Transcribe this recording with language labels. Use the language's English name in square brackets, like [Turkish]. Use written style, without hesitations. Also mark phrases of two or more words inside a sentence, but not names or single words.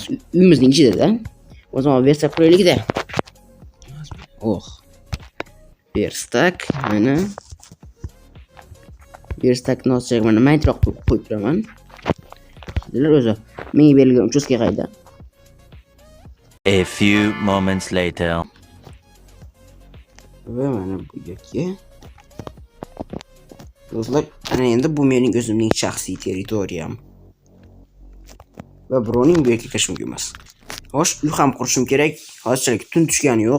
[Uzbek] Uyimizning ichida-da. O zaman verstak quraylik-da. Verstak mana. Verstakni ochsak mana maytroq qo'yib turaman. Sizlar o'zi menga berilgan uchastka qayda? [English] A few moments later. [Uzbek] Va mana bu yerga. Do'stlar, ana endi bu mening o'zimning shaxsiy territoriyam. Va birovning bu yerga kirish mumkin emas. Xo'sh, uy ham qurishim kerak. Hozirchalik tun tushgani yo'q.